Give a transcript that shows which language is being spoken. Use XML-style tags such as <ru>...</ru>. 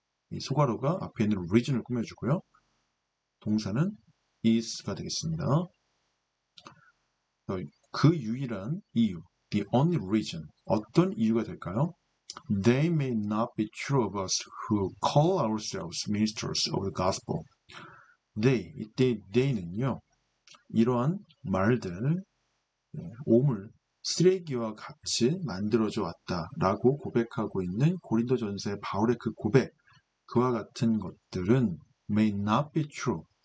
<ko>이 소괄호가 앞에 있는 reason을 꾸며주고요. 동사는 is가 되겠습니다. 그 유일한 이유,</ko> <en>the only reason,</en> <ko>어떤 이유가 될까요?</ko> <en>They may not be true of us who call ourselves ministers of the gospel.</en> <ko>They, 이때 they는요. 이러한 말들, 오물, 쓰레기와 같이 만들어져 왔다라고 고백하고 있는 고린도전서의 바울의 그 고백, 그와 같은 것들은</ko> <en>may not be true.</en>